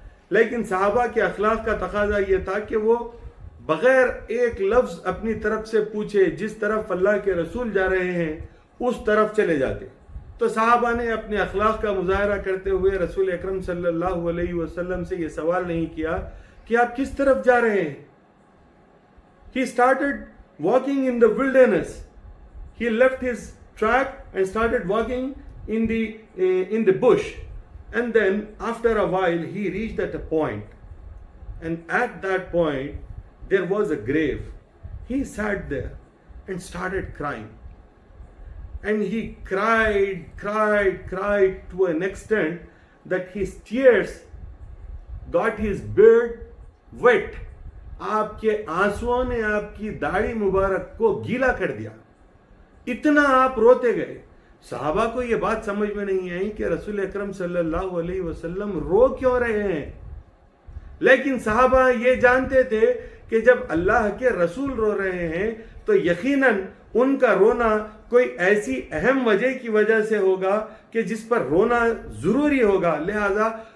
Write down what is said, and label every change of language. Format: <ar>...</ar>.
<ur>لیکن صحابہ کے اخلاق کا تقاضا یہ تھا کہ وہ بغیر ایک لفظ اپنی طرف سے پوچھے جس طرف اللہ کے رسول جا رہے ہیں اس طرف چلے جاتے۔ تو صحابہ نے اپنے اخلاق کا مظاہرہ کرتے ہوئے رسول اکرم صلی اللہ علیہ وسلم سے یہ سوال نہیں کیا کہ آپ کس طرف جا رہے ہیں۔</ur> <en>He started walking in the wilderness. He left his track and started walking in the bush. And then after a while he reached at a point. And at that point there was a grave. He sat there and started crying. And he cried to an extent that his tears got his beard wet.</en> <ur>آپ کے آنسوؤں نے آپ کی داڑھی مبارک کو گیلا کر دیا، اتنا آپ روتے گئے۔ صحابہ کو یہ بات سمجھ میں نہیں آئی کہ رسول اکرم صلی اللہ علیہ وسلم رو کیوں رہے ہیں، لیکن صحابہ یہ جانتے تھے کہ جب اللہ کے رسول رو رہے ہیں تو یقیناً ان کا رونا کوئی ایسی اہم وجہ کی وجہ سے ہوگا کہ جس پر رونا ضروری ہوگا، لہذا</ur>